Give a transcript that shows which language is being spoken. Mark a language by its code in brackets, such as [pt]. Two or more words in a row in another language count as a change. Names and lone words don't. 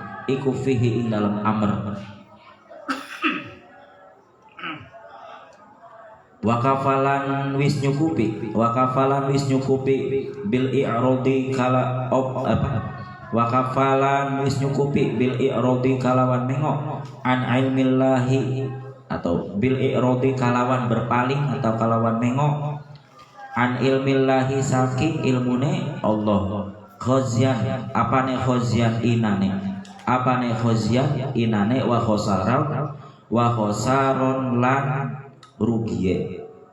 [jv] wakafalan wis nyukupi [ar] bil i'radi [jv] kalawan nengok [ar] an ilmillahi [jv] atau [ar] bil i'radi [jv] kalawan berpaling atau kalawan nengok [ar] an ilmillahi [jv] saking ilmune Allah khozyan apane khozyan inane [ar] wa khosaron [jv] lan rugiye